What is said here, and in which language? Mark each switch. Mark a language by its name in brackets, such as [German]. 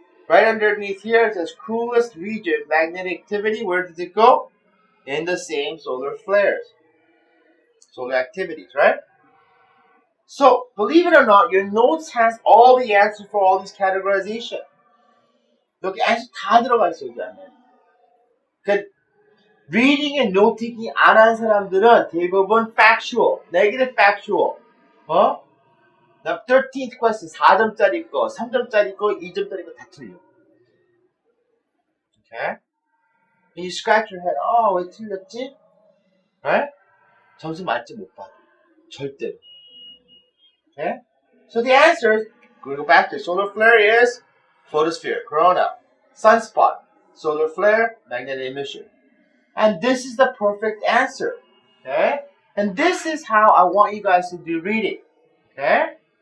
[English] Right underneath here it says coolest region, magnetic activity. Where does it go? In the same solar flares. Solar activities, right? So, believe it or not, your notes has all the answers for all these categorization. [Korean] 여기 answer 다 들어가 있어, 여기 안에. 그러니까 [English] reading and note taking [Korean] 안 한 사람들은 대부분 [English] factual, negative factual. [Korean] 나 [English] 13th question [Korean] 4점짜리 거, 3점짜리 거, 2점짜리 거 다 틀려. [English] Okay? And you scratch your head. [Korean] 왜 틀렸지? [English] Right? [Korean] 점수 만점 못 받아. 절대로. [English] Okay? So the answers, we go back to solar flare is photosphere, corona. Sunspot, solar flare, magnetic emission. And this is the perfect answer. Okay? And this is how I want you guys to do reading. Okay?